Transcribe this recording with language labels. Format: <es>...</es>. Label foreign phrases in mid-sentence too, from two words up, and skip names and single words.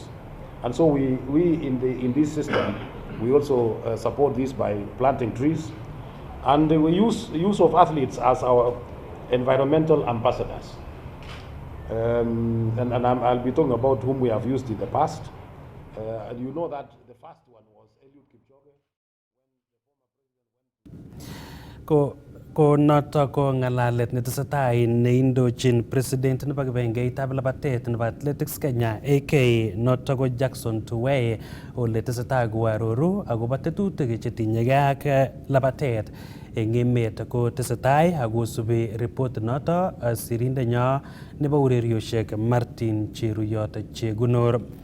<en>And so we in this system, we also support this by planting trees, and we use of athletes as our environmental ambassadors. And I'll be talking about whom we have used in the past. And you know that the first one was Eliud Kipchoge.</en> <kln>Ko noto ko ngalalet netesetai neindochin president nebo kibengeitab labatet nebo Athletics Kenya aka noto ko Jackson Tuwei, ole tesetai koaroru akobo tetutik chetinyegei ak labatet eng emet ko tesetai akosubi report noto sirindenyo nebo urerioshek Martin Cheruyot Chegunor.</kln>